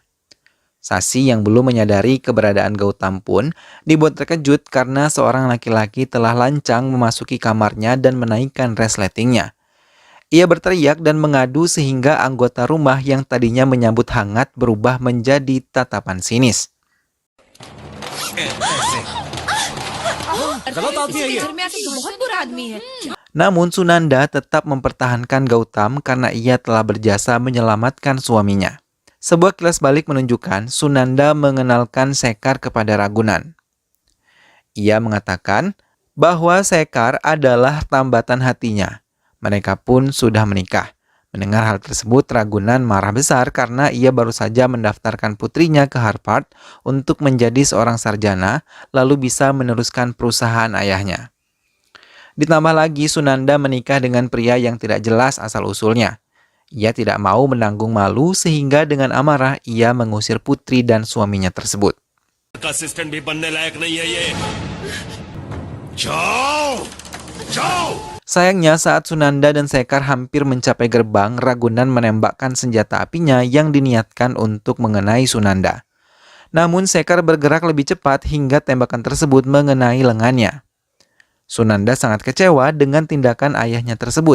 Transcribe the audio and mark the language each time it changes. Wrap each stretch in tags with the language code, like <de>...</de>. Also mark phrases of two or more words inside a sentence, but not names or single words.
<id>Sasi yang belum menyadari keberadaan Gautam pun dibuat terkejut karena seorang laki-laki telah lancang memasuki kamarnya dan menaikkan resletingnya. Ia berteriak dan mengadu sehingga anggota rumah yang tadinya menyambut hangat berubah menjadi tatapan sinis.</id> <hi>इसके घर में ऐसा बहुत बुरा आदमी है।</hi> <id>Namun Sunanda tetap mempertahankan Gautam karena ia telah berjasa menyelamatkan suaminya. Sebuah kilas balik menunjukkan Sunanda mengenalkan Sekar kepada Ragunan. Ia mengatakan bahwa Sekar adalah tambatan hatinya. Mereka pun sudah menikah. Mendengar hal tersebut, Ragunan marah besar karena ia baru saja mendaftarkan putrinya ke Harvard untuk menjadi seorang sarjana, lalu bisa meneruskan perusahaan ayahnya. Ditambah lagi, Sunanda menikah dengan pria yang tidak jelas asal-usulnya. Ia tidak mau menanggung malu sehingga dengan amarah ia mengusir putri dan suaminya tersebut.</id> <hi>असिस्टेंट भी बनने लायक नहीं है ये। जाओ, जाओ।</hi> <id>Sayangnya saat Sunanda dan Sekar hampir mencapai gerbang, Ragunan menembakkan senjata apinya yang diniatkan untuk mengenai Sunanda. Namun Sekar bergerak lebih cepat hingga tembakan tersebut mengenai lengannya. Sunanda sangat kecewa dengan tindakan ayahnya tersebut.</id>